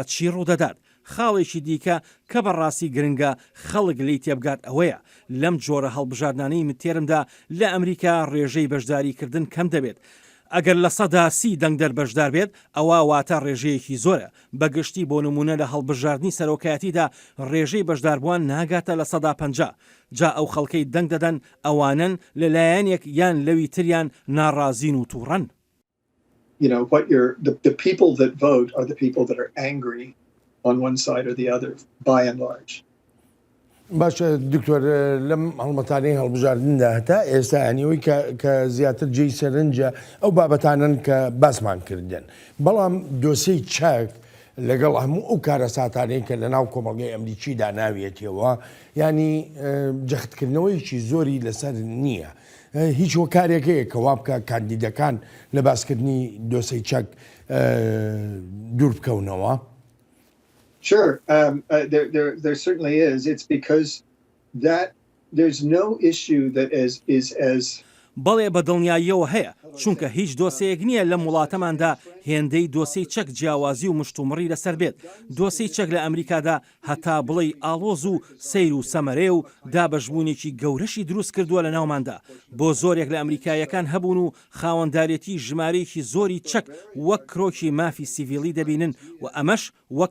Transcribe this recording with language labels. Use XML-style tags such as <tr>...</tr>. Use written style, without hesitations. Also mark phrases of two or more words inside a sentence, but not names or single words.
<ckb>چی ڕوودەدات خاڵێکی دیکە کە بەڕاستی گرنگە خەڵک لی تێبگات ئەوەیە لەم جۆرە هەڵبژاردنانەی متێرمدا لە ئەمریکا ڕێژەی بەشداریکردن کەم دەبێت ئەگەر لە 130 دەنگدەر بەشدار بێت ئەوە واتە ڕێژەیەکی زۆرە بەگشتی بۆ نمونە لە هەڵبژاردننی سەرۆکایەتیدا ڕێژەی بەشداربووان ناگاتە لە 150 جا ئەو خەڵکەی دەنگ دەدەن ئەوانن لەلایەنێک یان لەوی تریان ناڕازین و تووڕەن.</ckb> <en>The people that vote are the people that are angry on one side or the other by and large.</en> <ckb>باشە دکتۆر لەم هەڵمەتانەی هەڵبژاردندا هەتا ئێستا ئەنیەوەی کە زیاتر جێی سەرنجە ئەو بابەتانن کە باسمان کردن بەڵام دۆسەی چاک لەگەڵ هەموو ئەو کارە ساتانەی کە لە ناو کۆمەڵگەی ئەمریکیدا ناوێتەوە ینی جەختکردنەوەیکی زۆری لەسەر نییە هیچ هۆکارێکەیە کە وا بکە کاندیدەکان لە باسکردنی دۆسەی چاک دوور بکەونەوە.</ckb> <en>Sure, there certainly is. It's because that there's no issue that is as</en> <ckb>بەڵێ بە دڵنیاییەوە هەیە چونکە هیچ دۆسەیەک نییە لە وڵاتەماندا هێندەی دۆسەی چەک جیاوازی و مشتومڕی لەسەر بێت دۆسەی چەک لە ئەمریکادا هەتا بڵێ ئاڵۆز و سەیر و سەمەرێ و دابەشبوونێکی گەورەشی دروست کردووە لە ناوماندا بۆ زۆرێک لە ئەمریکایەکان هەبوون و خاوەنددارێتی ژمارەیەکی زۆری چەک وەک کرۆکی مافی سیڤیلی دەبینن و ئەمەش وەک</ckb>